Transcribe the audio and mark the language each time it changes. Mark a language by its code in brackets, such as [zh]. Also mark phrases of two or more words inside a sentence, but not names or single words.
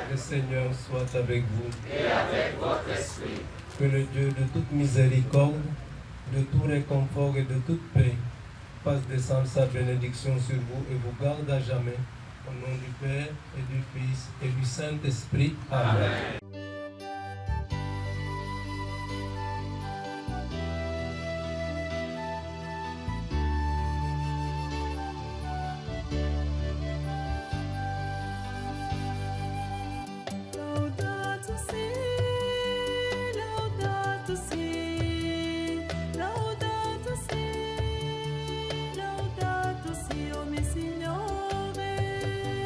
[fr] Le Seigneur soit avec vous. et avec votre esprit. Que le Dieu de toute miséricorde, de tout réconfort et de toute paix fasse descendre sa bénédiction sur vous et vous garde à jamais. Au nom du Père et du Fils et du Saint-Esprit. Amen. [it] Laudato si, laudato si, laudato si, laudato si, o mio Signore.